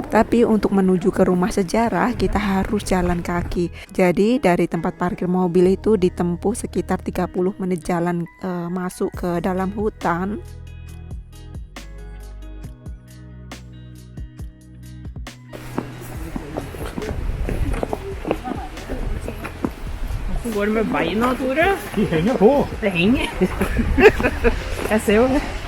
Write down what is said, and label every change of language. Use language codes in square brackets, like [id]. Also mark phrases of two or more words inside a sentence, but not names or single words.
[id] Tapi untuk menuju ke rumah sejarah kita harus jalan kaki. Jadi dari tempat parkir mobil itu ditempuh sekitar 30 menit jalan masuk ke dalam hutan. [no] Hvordan går det med beina, Tore? De henger på. Det henger. Jeg ser jo det.